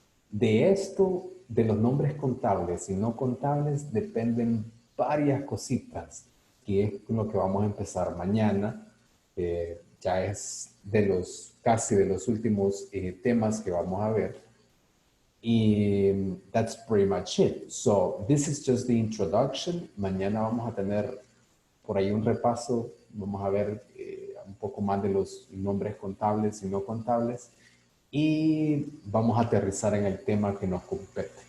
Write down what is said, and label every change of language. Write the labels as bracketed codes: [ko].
[es] De esto, de los nombres contables y no contables, dependen varias cositas, que es lo que vamos a empezar mañana. Ya es casi de los últimos temas que vamos a ver. [en] Y that's pretty much it. So this is just the introduction. [es] Mañana vamos a tener por ahí un repaso. Vamos a ver un poco más de los nombres contables y no contables. Y vamos a aterrizar en el tema que nos compete.